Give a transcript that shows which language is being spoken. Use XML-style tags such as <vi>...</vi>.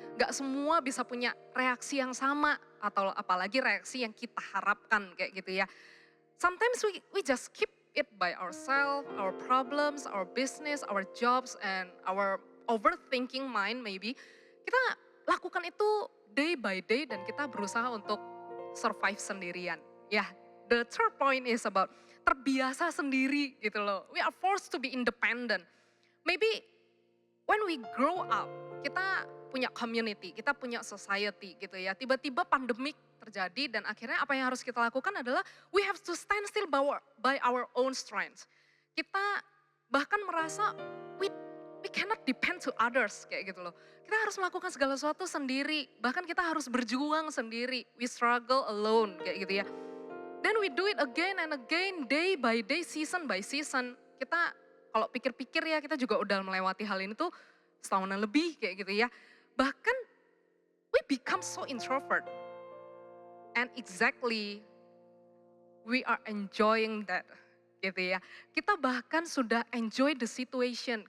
<id>Gak semua bisa punya reaksi yang sama, atau apalagi reaksi yang kita harapkan, kayak gitu ya.</id> <en>Sometimes we just keep it by ourselves, our problems, our business, our jobs, and our overthinking mind maybe.</en> <id>Kita lakukan itu</id> <en>day by day</en> <id>dan kita berusaha untuk survive sendirian.</id> <en>Ya, the third point is about</en> <id>terbiasa sendiri gitu loh.</id> <en>We are forced to be independent.</en> <id>Maybe when we grow up, kita punya community, kita punya society gitu ya. Tiba-tiba pandemik terjadi dan akhirnya apa yang harus kita lakukan adalah</id> <en>we have to stand still by our own strength.</en> <id>Kita bahkan merasa</id> <en>we cannot depend to others</en> <id>kayak gitu loh. Kita harus melakukan segala sesuatu sendiri, bahkan kita harus berjuang sendiri.</id> <en>We struggle alone</en> <id>kayak gitu ya.</id> <en>Then we do it again and again, day by day, season by season.</en> <id>Kita kalau pikir-pikir ya, kita juga udah melewati hal ini tuh setahunan lebih kayak gitu ya. Bahkan</id> <en>we become so introvert. And exactly we are enjoying that</en> <id>gitu ya. Kita bahkan sudah</id> <en>enjoy the situation.</en>